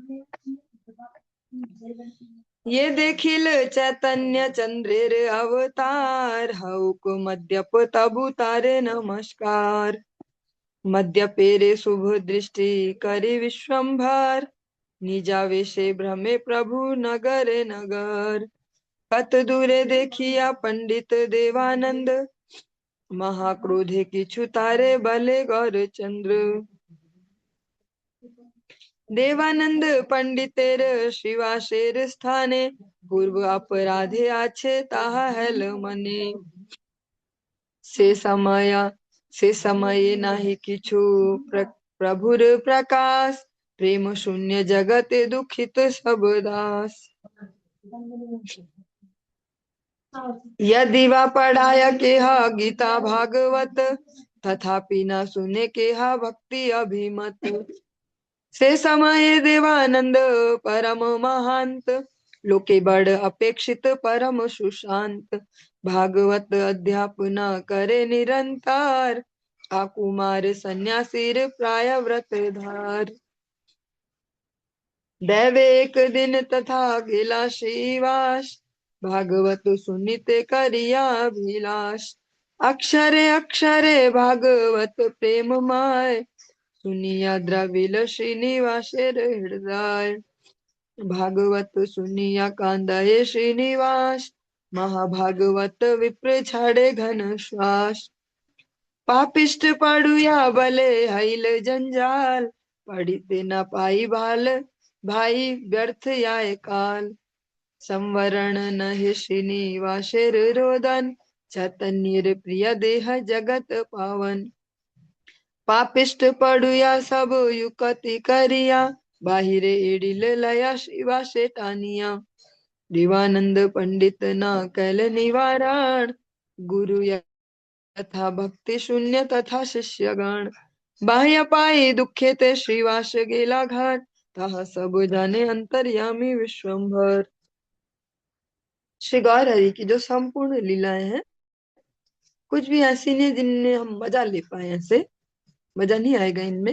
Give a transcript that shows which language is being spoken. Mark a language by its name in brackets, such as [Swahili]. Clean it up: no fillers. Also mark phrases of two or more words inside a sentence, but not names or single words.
[Bangla] যে দেখিল চৈতন্য চন্দ্রের অবতার, হউক মধ্যপ তবু তারে নমস্কার। মধ্যপেরে শুভ দৃষ্টি করি বিশ্বম্ভর, নিজাবেশে ভ্রমে প্রভু নগর নগর। কত দূরে দেখিয়া পণ্ডিত দেবানন্দ, মহাক্রোধে কিছু তারে বলে গৌর চন্দ্র। দেবানন্দ পণ্ডিতের শিবাশের স্থানে, পূর্ব অপরাধে আছে তাহা হৈল মনে। সে সময় নাহি কিছু প্রভুর প্রকাশ, প্রেম শূন্য জগৎ দুঃখিত সব দাস। যদি বা পড়ায় কেহ গীতা ভাগবত, তথাপি না শুনে কেহ ভক্তি অভিমত। সে সময় দেবানন্দ পরম মহান্ত, লোকে বড় অপেক্ষিত পরম সুশান্ত। ভাগবত অধ্যাপনা করে নিরন্তর, আকুমার সন্ন্যাসীর প্রায় ব্রত ধার। দৈবে এক দিন তথা গেলা শ্রীবাস, ভাগবত শুনিতে করিয়া অভিলাষ। অক্ষরে অক্ষরে ভাগবত প্রেমময়, শুনিয়া দ্রবিল শ্রীনিবাসের হৃদয়। ভাগবত শুনিয়া কান্দয়ে শ্রীনিবাস, মহাভাগবত বিপ্র ছাড়ে ঘন শ্বাস। পাপিষ্ঠ পড়ুয়া বলে হইল জঞ্জাল, পড়িতে না পাই ভাল ভাই ব্যর্থ আয় কাল। সংবরণ নহি শ্রীনিবাসের রোদন, চৈতন্য প্রিয় দেহ জগৎ পাবন। পাপিষ্ঠ পড়ুয়া সব যুক্তি করিয়া, বাহিরে এড়িল লয়া শিবা সে টানিয়া। দেবানন্দ পণ্ডিত না কৈল নিবারণ, গুরু যথা ভক্তি শূন্য তথা শিষ্যগণ। বাহ্য পাই দুঃখে তে শ্রীবাস গেলা ঘাট, তাহা সব জানে অন্তর্যামী বিশ্বম্ভর। [Hindi] श्री गौर हरि की जो संपूर्ण लीलाएं हैं, कुछ भी ऐसी नहीं जिनमें हम मजा ले पाए, ऐसे मजा नहीं आएगा इनमें।